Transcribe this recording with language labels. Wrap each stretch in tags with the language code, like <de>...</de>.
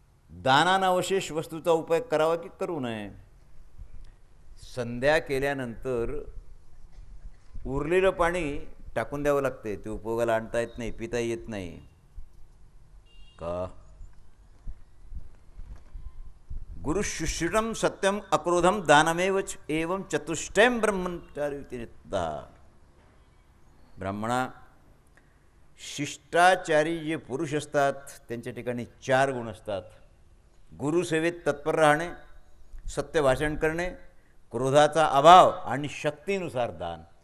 <mr>दानानं अवशेष वस्तूचा उपयोग करावा की करू नये. संध्या केल्यानंतर उरलेलं पाणी टाकून द्यावं लागते. ते उपयोगाला आणता येत नाही, पिता येत नाही का.</mr> <sa>गुरुशुश्रुतम सत्यम अक्रोधम दानमेवच एवं चतुष्टयम ब्रह्मचारी.</sa> <mr>ब्राह्मणा, शिष्टाचारी जे पुरुष असतात त्यांच्या ठिकाणी 4 गुण असतात. गुरुसेवेत तत्पर राहणे, सत्य भाषण करणे, क्रोधाचा अभाव आणि शक्तीनुसार दान.</mr>